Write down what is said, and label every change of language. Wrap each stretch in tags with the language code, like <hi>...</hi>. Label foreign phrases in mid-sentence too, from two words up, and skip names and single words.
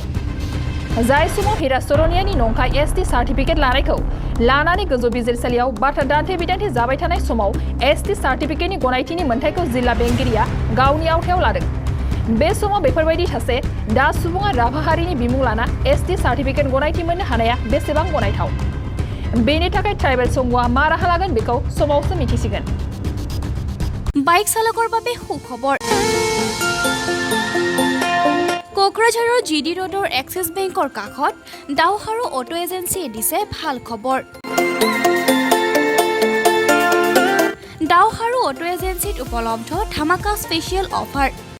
<brx>जाय समाव हिरा सरनियानि नंखाय एसटि सार्टिफिकेट लानायखौ लानानै गोजौ बिजिरसालियाव बाथ्रा दान्थे-बिदान्थे जाबाय थानाय समाव एसटि सार्टिफिकेटनि गनायथिनि मोन्थाइखौ जिल्ला बेंगिरिया गावनि आवथायाव लादों। बे समाव बेफोरबायदि सासे दास सुबुङा राभा हारिनि बिमुं लाना एसटि सार्टिफिकेट गनायथि मोननो हानाया बेसेबां गनायथाव? बेनि थाखाय ट्राइबेल संघआ मा राहा लागोन बेखौ समावसो मिथिसिगोन।</brx> <as>বাইক চালকৰ বাবে সুখবৰ। কোকৰাঝাৰৰ জিডি ৰোডৰ এক্সিছ বেংকৰ কাষত দাওহাৰু অটো এজেন্সিয়ে দিছে ভাল খবৰ। দাওহাৰু অটো এজেন্সিত উপলব্ধ ধামাকা স্পেচিয়েল অফাৰ।</as>